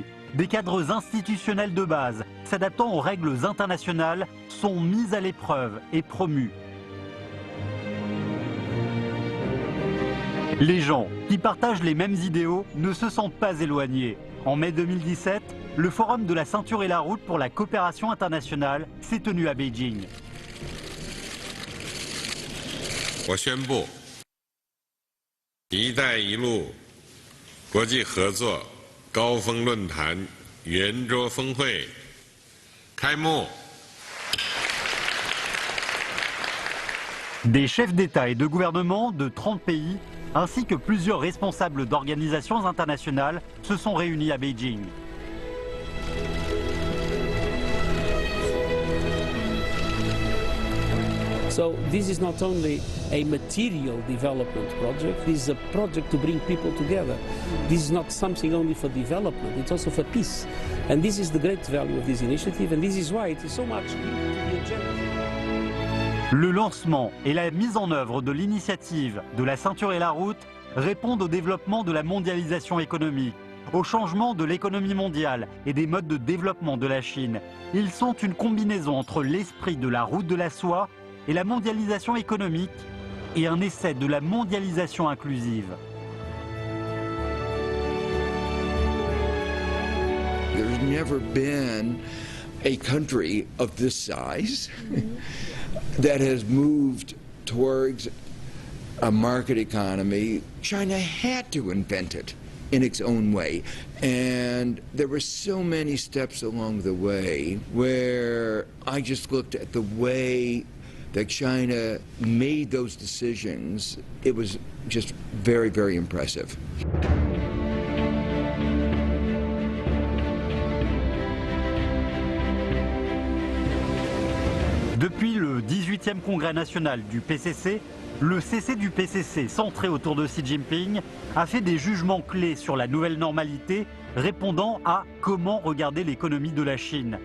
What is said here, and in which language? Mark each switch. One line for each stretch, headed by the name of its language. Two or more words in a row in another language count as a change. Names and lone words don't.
French: Des cadres institutionnels de base, s'adaptant aux règles internationales, sont mis à l'épreuve et promus. Les gens qui partagent les mêmes idéaux ne se sentent pas éloignés. En mai 2017, le Forum de la ceinture et la route pour la coopération internationale s'est tenu à Beijing.
Chinese: 我宣布，一带一路国际合作高峰论坛圆桌峰会开幕。
French: Des chefs d'État et de gouvernement de 30 pays, ainsi que plusieurs responsables d'organisations internationales, se sont réunis à Beijing.
English: So this is not only a material development project, this is a project to bring people together. This is not something only for development, it's also for peace. And this is the great value of this initiative, and this is why it is so much linked to the agenda.
French: Le lancement et la mise en œuvre de l'initiative de la ceinture et la route répondent au développement de la mondialisation économique, au changement de l'économie mondiale et des modes de développement de la Chine. Ils sont une combinaison entre l'esprit de la route de la soie et la mondialisation économique et un essai de la mondialisation inclusive.
English: There's never been a country of this size that has moved towards a market economy. China had to invent it. in its own way. And there were so many steps along the way where I just looked at the way that China made those decisions. It was just very, very impressive.
French: Depuis le 18e congrès national du PCC, le CC du PCC, centré autour de Xi Jinping, a fait des jugements clés sur la nouvelle normalité, répondant à comment regarder l'économie de la Chine.